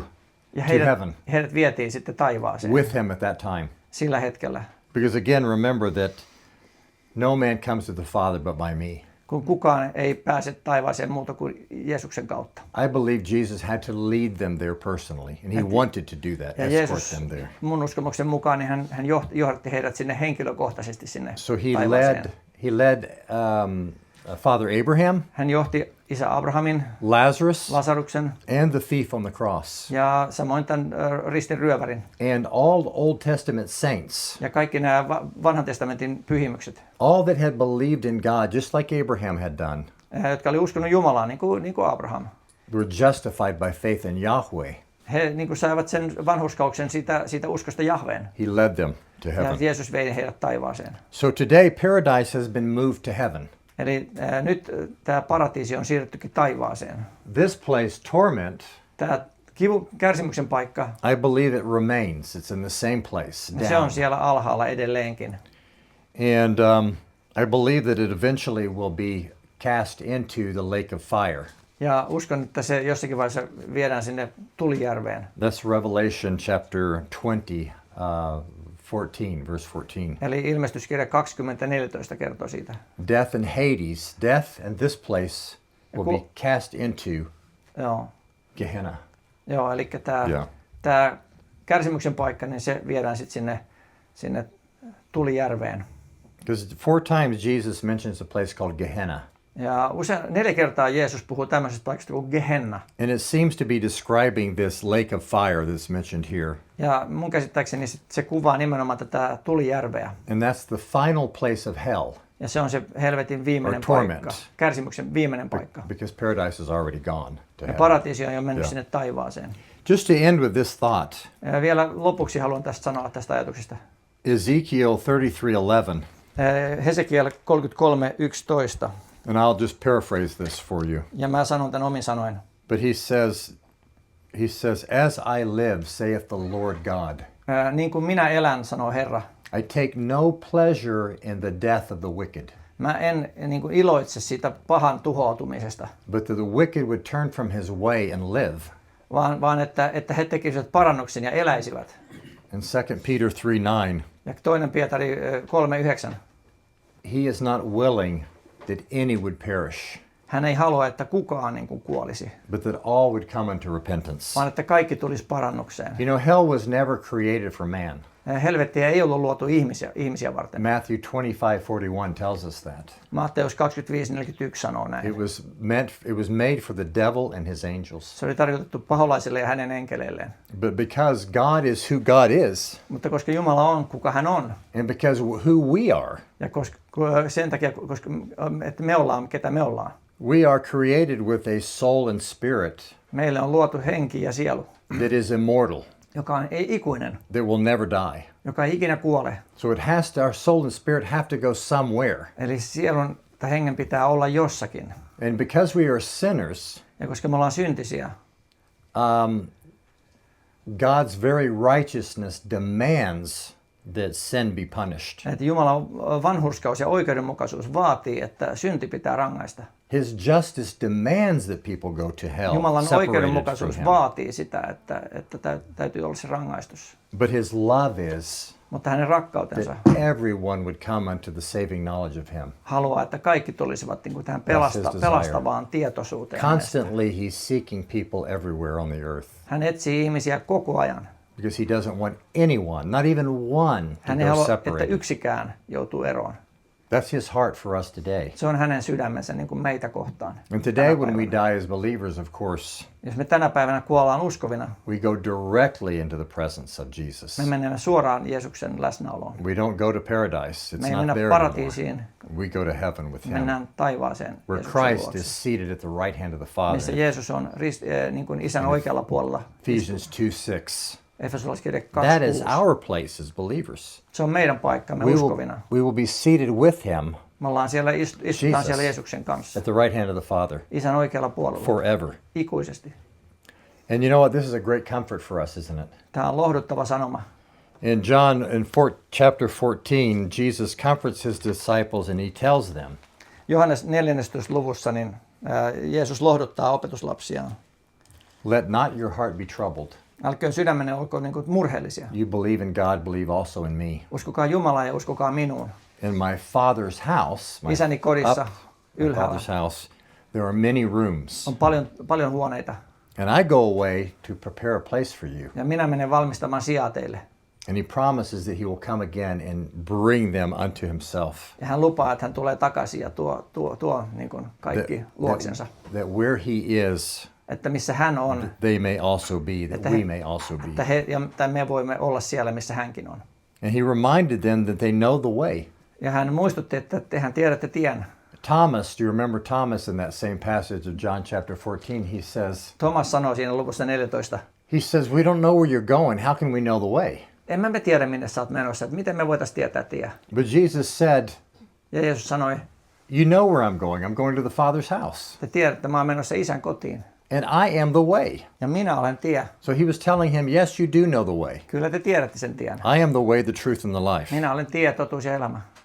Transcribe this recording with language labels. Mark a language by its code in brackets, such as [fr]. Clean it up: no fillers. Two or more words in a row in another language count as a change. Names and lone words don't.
[fi] Ja [en] heaven [fi] heidät vietiin sitten taivaaseen [en] with him at that time. [fi] sillä hetkellä. [en] Because again, remember that no man comes to the Father but by me. [fi] Kun kukaan ei pääse taivaaseen muuta kuin Jeesuksen kautta. [en] I believe Jesus had to lead them there personally, and he wanted to do that, [fi] Ja [en] escort [fi] Jeesus, [en] them there. [fi] mun uskomuksen mukaan, niin hän johdatti heidät sinne henkilökohtaisesti sinne [en] So [fi] taivaaseen. [en] he led Father Abraham, [fi] Hän johti isä Abrahamin, [en] Lazarus, [fi] Lasaruksen [en] and the thief on the cross, [fi] ja samoin tämän ristin ryövärin. [en] and all Old Testament saints, [fi] Ja kaikki nämä vanhan testamentin pyhimykset, [en] all that had believed in God, just like Abraham had done, [fi] jotka oli uskonut Jumalaan, niin kuin Abraham. [en] were justified by faith in Yahweh. [fi] He niin kuin saivat sen vanhurskauksen siitä uskosta Jahveen. [en] He led them to [fi] Ja [en] heaven. [fi] Jeesus vei heidät taivaaseen. [en] So today, paradise has been moved to heaven. [fi] Eli nyt tämä paratiisi on siirrettykin taivaaseen. [en] This place, torment, [fi] Tämä kärsimyksen paikka, [en] I believe it remains. It's in the same place, [fi] se [en] down. [fi] on siellä alhaalla edelleenkin. [en] And I believe that it eventually will be cast into the lake of fire. [fi] Ja uskon, että se jossakin vaiheessa viedään sinne tulijärveen. [en] That's Revelation chapter 20, 14, verse 14. [fi] Eli ilmestyskirja 20:14 kertoo siitä. [en] Death and Hades, death and this place will be cast into [fi] Joo, Gehenna. joo, eli [en] Yeah. [fi] tämä kärsimyksen paikka, niin se viedään sitten sinne tulijärveen. [en] Because 4 times Jesus mentions a place called Gehenna. [fi] Ja 4 kertaa Jeesus puhuu tämmöisestä paikasta kuin Gehenna. [en] And it seems to be describing this lake of fire that's mentioned here. [fi] Ja mun käsittääkseni se kuvaa nimenomaan tätä tulijärveä. [en] And that's the final place of hell. [fi] Ja se on se helvetin viimeinen [en] Or torment. [fi] paikka, kärsimyksen viimeinen paikka. [en] Because paradise is already gone to [fi] Ja [en] heaven. [fi] paratiisi on jo mennyt Joo. sinne taivaaseen. [en] Just to end with this thought, [fi] Ja vielä lopuksi haluan tästä sanoa tästä ajatuksesta. [en] Ezekiel 33:11, [fi] Hesekiel 33:11. [en] and I'll just paraphrase this for you. [fi] Ja mä sanon tämän omin sanoin. [en] But he says, as I live, saith the Lord God, [fi] Niin kuin minä elän, sanoo Herra. [en] I take no pleasure in the death of the wicked, [fi] Mä en niin kuin iloitse siitä pahan tuhoutumisesta, [en] but that the wicked would turn from his way and live. [fi] vaan että he tekisivät parannuksen ja eläisivät. [en] In 2 Peter 3:9, [fi] Ja 2. Pietari 3:9. [en] he is not willing that any would perish, [fi] Hän ei halua, että kukaan niin kuin kuolisi, [en] but that all would come unto repentance. [fi] vaan että kaikki tulisi parannukseen. [en] You know, hell was never created for man. [fi] Helvettiä ei ollut luotu ihmisiä varten. [en] Matthew 25:41 tells us that. [fi] Matteus 25:41 sanoo näin. [en] It was made for the devil and his angels. [fi] Se oli tarkoitettu paholaisille ja hänen enkeleilleen. [en] But because God is who God is, [fi] Mutta koska Jumala on, kuka hän on, [en] and because who we are, [fi] ja sen takia, että me ollaan, ketä me ollaan, [en] we are created with a soul and spirit [fi] meille on luotu henki ja sielu, [en] that is immortal, [fi] joka on ikuinen, [en] that will never die. [fi] joka ei ikinä kuole. [en] So our soul and spirit have to go somewhere. [fi] Eli sielun tai hengen pitää olla jossakin. [en] And because we are sinners, [fi] Ja koska me ollaan syntisiä, [en] God's very righteousness demands that sin be punished. [fi] että Jumalan vanhurskaus ja oikeudenmukaisuus vaatii, että synti pitää rangaista. [en] His justice demands that people go to hell, [fi] Jumalan [en] separated from [fi] oikeudenmukaisuus [en] him. [fi] vaatii sitä, että täytyy olla se rangaistus. [en] But his love is [fi] Mutta hänen rakkautensa [en] that everyone would come unto the saving knowledge of him. [fi] haluaa, että kaikki tulisivat niin kuin tähän [en] That's his desire. [fi] pelastavaan tietoisuuteen. hänestä. [en] Constantly he's seeking people everywhere on the earth [fi] Hän etsii ihmisiä koko ajan. [en] because he doesn't want anyone, not even one, to [fi] Hän ei [en] go [fi] halua, että [en] separated. [fi] yksikään joutuu eroon. [en] That's his heart for us today. [fi] Se on hänen sydämensä niin kuin meitä kohtaan. [en] And today when we die as believers, of course, [fi] Jos me tänä päivänä kuollaan uskovina, [en] we go directly into the presence of Jesus. [fi] me menemme suoraan Jeesuksen läsnäoloon. [en] We don't go to paradise. It's [fi] Me ei [en] not [fi] mennä [en] there anymore. [fi] paratiisiin, [en] We go to heaven with him, [fi] mennään taivaaseen [en] where [fi] Jeesuksen [en] Christ luokse, is seated at the right hand of the [fi] missä [en] Father. [fi] Jeesus on niin kuin isän oikealla puolella. [en] Ephesians 2:6. [fi] Efesolaiskirja [en] That is 2:6. our place as believers. [fi] Se on meidän paikkamme [en] We [fi] uskovina. [en] will be seated with him [fi] Me ollaan siellä, istutaan [en] Jesus. [fi] siellä Jeesuksen kanssa, [en] at the right hand of the Father [fi] isän oikealla puolella, [en] forever. [fi] ikuisesti. [en] And you know what? This is a great comfort for us, isn't it? [fi] Tämä on lohduttava sanoma. [en] In John, chapter 14, Jesus comforts his disciples and he tells them, [fi] Johannes 14. luvussa niin Jeesus lohduttaa opetuslapsiaan. [en] let not your heart be troubled. [fi] Älköön sydämenne olkoon niin kuin murheellisia. [en] You believe in God, believe also in me. [fi] Uskokaa Jumalaa ja uskokaa minuun. [en] In my Father's house, [fi] Isäni kodissa [en] my [fi] ylhäällä [en] Father's house, there are many rooms. [fi] on paljon huoneita. [en] And I go away to prepare a place for you. [fi] Ja minä menen valmistamaan sijaa teille. [en] And he promises that he will come again and bring them unto himself. [fi] Ja hän lupaa, että hän tulee takaisin ja tuo niin kuin kaikki luoksensa. [en] That where he is, [fi] Että missä hän on, [en] they may also be, that [fi] Että [en] we may also be. [fi] että me voimme olla siellä, missä hänkin on. [en] And he reminded them that they know the way. [fi] Ja hän muistutti, että tehän tiedätte tien. [en] Thomas, do you remember Thomas in that same passage of John chapter 14? He says, [fi] Thomas sanoi siinä luvussa 14, [en] we don't know where you're going. How can we know the way? [fi] emme me tiedä, minne sä oot menossa, että miten me voitaisiin tietää tie. [en] But Jesus said, [fi] Ja Jeesus sanoi, [en] you know where I'm going. I'm going to the Father's house. [fi] te tiedätte, mä oon menossa isän kotiin. [en] And I am the way. [fi] Ja minä olen tie. [en] So he was telling him, yes, you do know the way. [fi] Kyllä te tiedätte sen tien. [en] I am the way, the truth, and the life. [fi] Minä olen tie, totuus ja elämä.